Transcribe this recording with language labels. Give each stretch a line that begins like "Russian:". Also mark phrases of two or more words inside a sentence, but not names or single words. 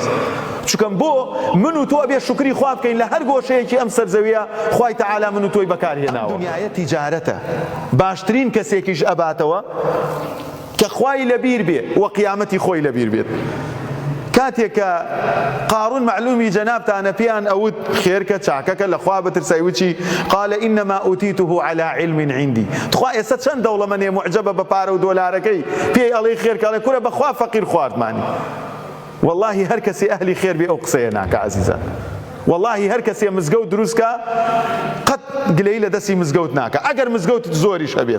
Central Kurdish: چونکەم بۆ من و تۆ ئەبێ شکری خوا بکەین لە هەر گۆشەیەکی ئەم سەرزەویە خوای تەعالا من و تۆی بەکارهێناوە. دنیایە تیجارەتە، باشترین کەسێکیش ئەباتەوە کە خوای لەبیر بێ و قیامەتی خۆی لەبیر بێت. کاتێک کە قارون معلومی جەنابتانە پێیان ئەوت خێرکە چاکەکە لە خوا بترسای وچی
Arabic: قال إنما أوتيته على علم عندي.
Central Kurdish: تخوا ئێستا چەند دەوڵەمەندێ معجەبە بە پارە و دۆلارەکەی پێی ئەڵێ خێرکە ئەڵێ کورە بەخوا فەقیر خواردمانی. والله هەر کەسێ ئەهلی خێر بێ ئەو قسەیە ناکە عەزیزان. والله هەر کەسێ مزگەوت دروستکە قەت گلەی لە دەستی مزگەوت ناکە ئەگەر مزگەوت زۆریش هەبێت.